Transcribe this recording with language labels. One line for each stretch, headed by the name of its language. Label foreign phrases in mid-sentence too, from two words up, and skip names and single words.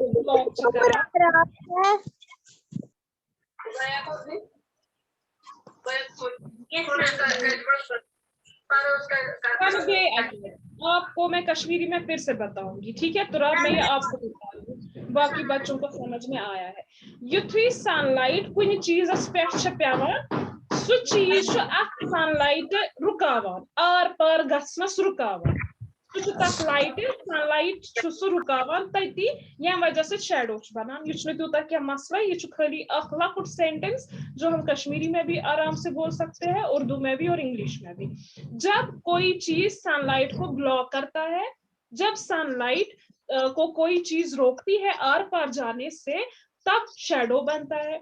Hindi: ब्लॉक आपको मैं कश्मीरी में फिर से बताऊंगी, ठीक है? तो मैं ये आपको बता दूं, बाकी बच्चों को समझ में आया है।
Kashmiri: युथी सनलाइट कुछ चीज पे पेवान सु चीज सनलाइट रुकावान आर पार गसनस रुकावान लाइट सनलाइट रुकावान तती यम वजह से शैडो बनान। यह तूता क्या मसला, यह खाली लकुट सेंटेंस
Hindi: जो हम कश्मीरी में भी आराम से बोल सकते हैं, उर्दू में भी और इंग्लिश में भी। जब कोई चीज सनलाइट को ब्लॉक करता है, जब सनलाइट को कोई चीज रोकती है आर पार जाने से, तब शैडो बनता है।